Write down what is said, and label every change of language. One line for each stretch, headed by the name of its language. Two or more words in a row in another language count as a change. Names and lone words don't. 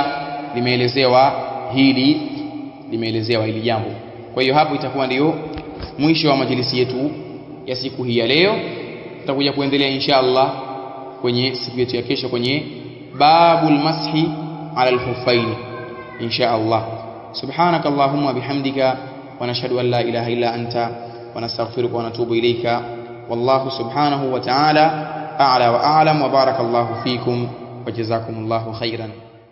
Swahili: Limeelezewa hili jambo. Kwa hiyo hapo itakuwa ndio mwisho wa majlisi yetu ya siku hii ya leo. Tutakuja kuendelea inshallah kwenye siku yetu ya kesho kwenye
Arabic: باب المسح على الخفين
Swahili: inshallah.
Arabic: سبحانك اللهم وبحمدك ونشهد أن لا إله إلا أنت ونستغفرك ونتوب إليك. والله سبحانه وتعالى أعلى وأعلم وبارك الله فيكم وجزاكم الله خيرا.